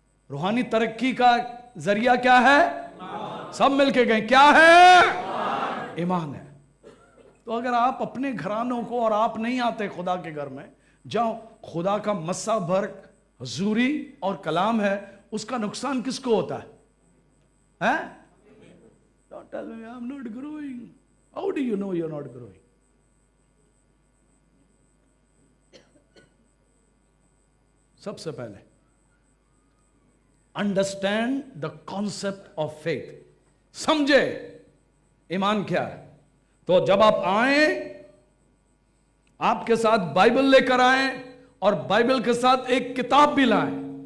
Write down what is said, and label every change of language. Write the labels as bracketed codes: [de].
[hi] रूहानी तरक्की का जरिया क्या है? सब मिलके गए, क्या है? ईमान है। तो अगर आप अपने घरानों को, और आप नहीं आते खुदा के घर में, जाओ खुदा का मस्सा भर हजूरी और कलाम है, उसका नुकसान किसको होता है? [en] Don't tell me I'm not growing. How do you know you're not growing? सबसे पहले understand the concept of faith. [hi] समझे ईमान क्या है। तो जब आप आए, आपके साथ बाइबल लेकर आए और बाइबल के साथ एक किताब भी लाए।